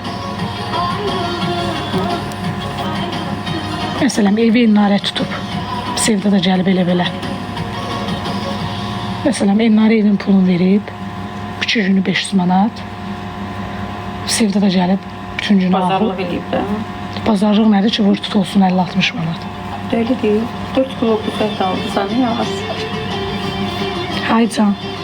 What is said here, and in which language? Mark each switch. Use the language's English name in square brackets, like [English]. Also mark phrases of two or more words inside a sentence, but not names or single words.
[Azerbaijani] Məsələn, evi Elnarə tutub. Sevda da gəlib elə-belə. Məsələn, Elnarə evin pulunu verib. 2 günü 500 manat. Sevda da gəlib bütün günü ağlayır. Bazarlıq eləyib də. Bazarlıq nədir ki, vur tut olsun 50-60 manat. [Turkish] Öyle değil. 4 kilo bu set aldı sana ya az. [Azerbaijani] Hay can.